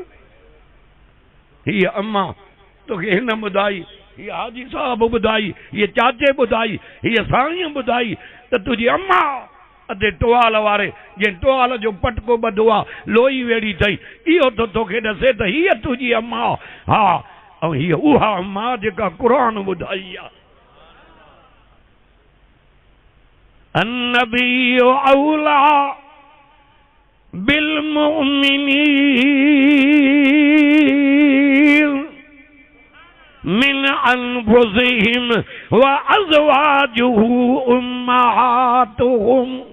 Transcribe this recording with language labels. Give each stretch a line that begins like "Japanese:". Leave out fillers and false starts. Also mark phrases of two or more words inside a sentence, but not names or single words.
Sindhi: हीअ अम्मा तोखे हिन ॿुधाई, हीअ हाजी साहब ॿुधाई, हीअ चाचे ॿुधाई, हीअ साईं ॿुधाई त तुंहिंजी अम्मा अधे टुवाल वारे जंहिं टुवाल जो पटको ॿधो आहे लोई वेड़ी अथई, इहो तो तोखे ॾसे त हीअ तुंहिंजी अम्मा। हा, ऐं हीअ उहा अम्मा जेका क़ुरान ॿुधाई आहे।
Arabic: النبي أولى بالمؤمنين من أنفسهم وأزواجه أمهاتهم.